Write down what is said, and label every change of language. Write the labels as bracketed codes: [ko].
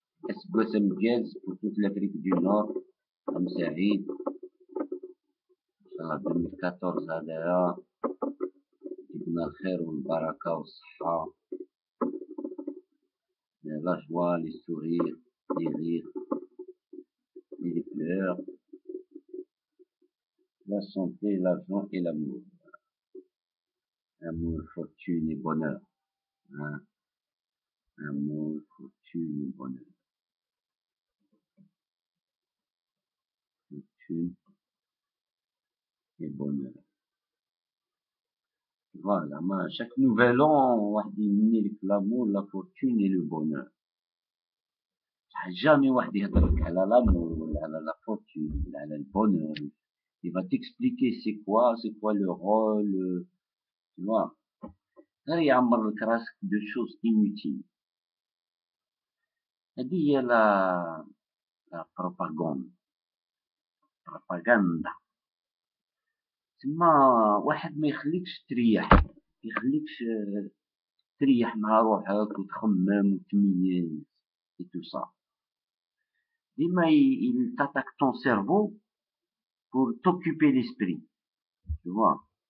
[ar] أسبوع مجاز [fr] pour l'Afrique du Nord. [ar] عام سعيد إن شاء الله 2014 هذايا جبنا الخير والبركة والصحة، [fr] لا جوا لي سورير لي رير لي فلور، la santé, l'argent et l'amour. Amour, fortune et bonheur. Hein? Amour, fortune et bonheur. Fortune et bonheur. Voilà, chaque nouvel an, [ar] واحد يمني لك [fr] l'amour, la fortune et le bonheur. [ar] Jamais واحد يهضر لك على l'amour ولا على la fortune ولا على le bonheur. [fr] Il va t'expliquer c'est quoi le rôle, tu vois. [ar] غير يعمر لك راسك [fr] de choses inutiles. [ar] هذه هي la propagande. تما واحد ما يخليكش تريح، يخليكش تريح مع روحك وتخمم وتميز [fr] et tout ça. [ar] ديما [fr] il t'attaque ton cerveau pour t'occuper l'esprit, tu vois.